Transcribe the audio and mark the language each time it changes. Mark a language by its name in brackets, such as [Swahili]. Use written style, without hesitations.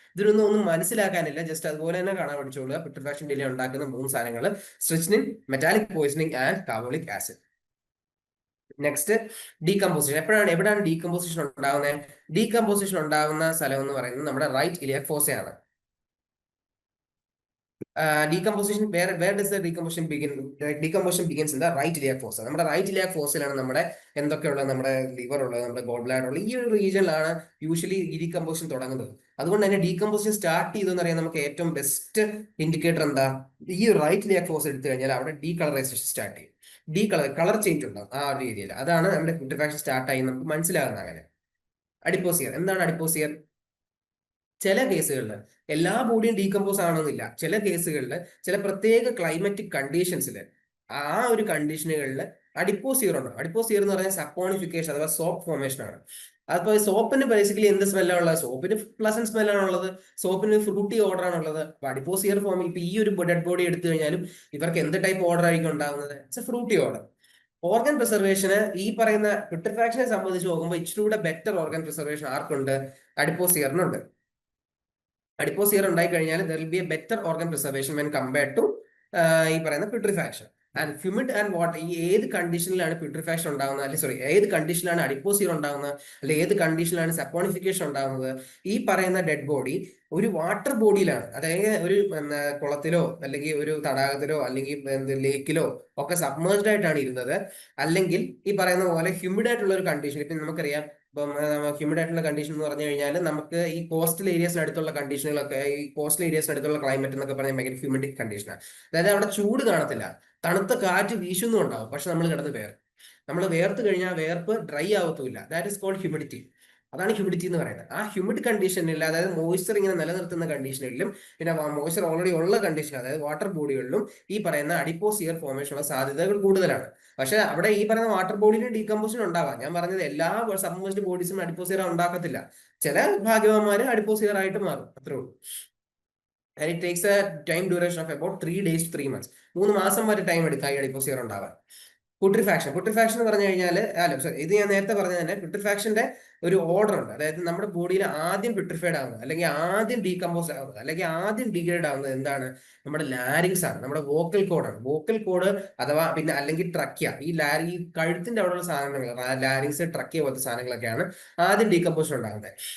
[Malayalam] ഒന്നും മനസ്സിലാക്കാനില്ല, ജസ്റ്റ് അതുപോലെ തന്നെ കാണാൻ പഠിച്ചോളുക. പുട്രിഫാക്ഷൻ ഡിലേ ഉണ്ടാക്കുന്ന 3 സാധനങ്ങൾ: സ്ട്രിച്നിൻ, metallic poisoning and carbolic acid. Next, decomposition. എവിടെയാണ് ഡീകമ്പോസിഷൻ ഉണ്ടാകുന്നത്? ഡീകമ്പോസിഷൻ ഉണ്ടാകുന്ന സ്ഥലം എന്ന് പറയുന്നത് നമ്മുടെ right iliac ഫോസയാണ്. [English] decomposition, where does the decomposition begin? Decomposition begins in the right iliac fossa. [Malayalam] നമ്മുടെ റൈറ്റ് ഇലിയാക് ഫോസയിലാണ് നമ്മുടെ എന്തൊക്കെയുള്ള നമ്മുടെ ലിവർ ഉള്ളത്, നമ്മുടെ ഗോൾ ബ്ലാഡർ ഉള്ളത്. ഈ ഒരു റീജിയനിലാണ് യൂഷ്വലി ഡീകമ്പോസിഷൻ തുടങ്ങുന്നത്. അതുകൊണ്ട് തന്നെ ഡീകമ്പോസിഷൻ സ്റ്റാർട്ട് ചെയ്തെന്ന് അറിയാൻ നമുക്ക് ഏറ്റവും ബെസ്റ്റ് ഇൻഡിക്കേറ്റർ എന്താ? ഈ റൈറ്റ് ഇലിയാക് ഫോസ് എടുത്തു കഴിഞ്ഞാൽ അവിടെ ഡീകളറൈസേഷൻ സ്റ്റാർട്ട് ചെയ്യും. കളർ ചേഞ്ച് ഉണ്ടാവും ആ ഒരു രീതിയിൽ. അതാണ് നമ്മുടെ പുട്രിഫാക്ഷൻ സ്റ്റാർട്ട് ആയി നമുക്ക് മനസ്സിലാകുന്നത്. അങ്ങനെ അഡിപ്പോസിയർ. എന്താണ് അഡിപ്പോസിയർ? ചില കേസുകളിൽ എല്ലാ ബോഡിയും ഡീകമ്പോസ് ആവണമെന്നില്ല. ചില കേസുകളിൽ ചില പ്രത്യേക ക്ലൈമറ്റിക് കണ്ടീഷൻസിൽ ആ ഒരു കണ്ടീഷനുകളിൽ അഡിപ്പോസിയർ ഉണ്ടാവും. അഡിപ്പോസിയർ എന്ന് പറഞ്ഞാൽ സപ്പോണിഫിക്കേഷൻ അഥവാ സോപ്പ് ഫോർമേഷൻ ആണ്. അപ്പൊ സോപ്പിന് ബേസിക്കലി എന്ത് സ്മെല്ലാണ് ഉള്ളത്? സോപ്പിന് പ്ലസന്റ് സ്മെല്ലാണ് ഉള്ളത്, സോപ്പിന് ഫ്രൂട്ടി ഓർഡർ ആണ് ഉള്ളത്. അപ്പൊ അഡിപ്പോസിയർ ഫോം ഇപ്പൊ ഈ ഒരു ഡെഡ് ബോഡി എടുത്തു കഴിഞ്ഞാലും ഇവർക്ക് എന്ത് ടൈപ്പ് ഓർഡർ ആയിരിക്കും ഉണ്ടാകുന്നത്? [English] It's a fruity order. [Malayalam] Organ പ്രിസർവേഷന് ഈ പറയുന്ന പുട്രിഫാക്ഷനെ സംബന്ധിച്ച് നോക്കുമ്പോൾ ഇച്ചിരൂടെ ബെറ്റർ ഓർഗൻ പ്രിസർവേഷൻ ആർക്കുണ്ട്? അഡിപ്പോസിയറിനുണ്ട്. അഡിപ്പോസിയർ ഉണ്ടായി കഴിഞ്ഞാൽ [English] there will be a better organ preservation when compared to [Malayalam] ഈ പറയുന്ന പുട്രിഫാക്ഷൻ. [English] And humid and water. [Malayalam] ഈ ഏത് കണ്ടീഷനിലാണ് പുട്രിഫാക്ഷൻ ഉണ്ടാകുന്നത്, അല്ലെങ്കിൽ സോറി ഏത് കണ്ടീഷനിലാണ് അഡിപ്പോസിയർ ഉണ്ടാകുന്നത്, അല്ലെങ്കിൽ ഏത് കണ്ടീഷനിലാണ് സപ്പോണിഫിക്കേഷൻ ഉണ്ടാകുന്നത്? ഈ പറയുന്ന ഡെഡ് ബോഡി ഒരു വാട്ടർ ബോഡിയിലാണ്, അതായത് ഒരു കുളത്തിലോ അല്ലെങ്കിൽ ഒരു തടാകത്തിലോ അല്ലെങ്കിൽ ലേക്കിലോ ഒക്കെ സബ്മേർജ്ഡ് ആയിട്ടാണ് ഇരുന്നത്. അല്ലെങ്കിൽ ഈ പറയുന്ന പോലെ ഹ്യൂമിഡ് ആയിട്ടുള്ള ഒരു കണ്ടീഷൻ. ഇപ്പം നമുക്കറിയാം, ഇപ്പം ഹ്യൂമിഡ് ആയിട്ടുള്ള കണ്ടീഷൻ എന്ന് പറഞ്ഞു കഴിഞ്ഞാൽ നമുക്ക് ഈ കോസ്റ്റൽ ഏരിയസിനടുത്തുള്ള കണ്ടീഷനുകളൊക്കെ, ഈ കോസ്റ്റൽ ഏരിയസിനടുത്തുള്ള ക്ലൈമറ്റ് എന്നൊക്കെ പറഞ്ഞാൽ ഭയങ്കര ഹ്യൂമിഡ് കണ്ടീഷനാണ്. അതായത് അവിടെ ചൂട് കാണത്തില്ല, തണുത്ത കാറ്റ് വീശുന്നും ഉണ്ടാവും, പക്ഷെ നമ്മൾ കിടന്ന് നമ്മൾ വേർത്ത് കഴിഞ്ഞാൽ വേർപ്പ് dry ആവത്തുമില്ല. [English] That is called humidity. [Malayalam] അതാണ് ഹ്യൂമിഡിറ്റി എന്ന് പറയുന്നത്. ആ ഹ്യൂമിഡ് കണ്ടീഷനിൽ, അതായത് മോയ്സ്ചർ ഇങ്ങനെ നിലനിർത്തുന്ന കണ്ടീഷനിലും പിന്നെ മോയ്സ്ചർ ഓൾറെഡി ഉള്ള കണ്ടീഷൻ, അതായത് വാട്ടർ ബോഡികളിലും ഈ പറയുന്ന അഡിപ്പോസിയർ ഫോർമേഷൻ ഉള്ള സാധ്യതകൾ കൂടുതലാണ്. പക്ഷെ അവിടെ ഈ പറയുന്ന വാട്ടർ ബോഡിയിൽ ഡീകമ്പോസിഷൻ ഉണ്ടാവാം. ഞാൻ പറഞ്ഞത് എല്ലാ സബ്മേഴ്സ്ഡ് ബോഡീസും അഡിപ്പോസിയർ ഉണ്ടാക്കത്തില്ല. ചില ഭാഗ്യവാന്മാര് അഡിപ്പോസിയർ ആയിട്ട് മാറും, അത്രേ ഉള്ളൂ. [English] And it takes a time duration of about 3 days to 3 months. [Malayalam] 3 മാസം വരെ ടൈം എടുക്കാം ഈ അഡിപ്പോസിയർ ഉണ്ടാവാൻ. പുട്രിഫാക്ഷൻ എന്ന് പറഞ്ഞു കഴിഞ്ഞാൽ, ഇത് ഞാൻ നേരത്തെ പറഞ്ഞ തന്നെ പുട്രിഫാക്ഷന്റെ ഒരു ഓർഡർ ഉണ്ട്. അതായത് നമ്മുടെ ബോഡിയിൽ ആദ്യം പുട്രിഫൈഡ് ആവുന്നത്, അല്ലെങ്കിൽ ആദ്യം ഡീകമ്പോസ് ആവുന്നത്, അല്ലെങ്കിൽ ആദ്യം ഡീഗ്രേഡ് ആവുന്നത് എന്താണ്? നമ്മുടെ ലാരിങ്സ് ആണ്, നമ്മുടെ വോക്കൽ കോഡാണ്. വോക്കൽ കോഡ് അഥവാ പിന്നെ അല്ലെങ്കിൽ ട്രക്കിയ, ഈ കഴുത്തിന്റെ അവിടെയുള്ള സാധനങ്ങൾ, ലാരിങ്സ്, ട്രക്കിയ പോലത്തെ സാധനങ്ങളൊക്കെയാണ് ആദ്യം ഡീകമ്പോഷൻ ഉണ്ടാകുന്നത്.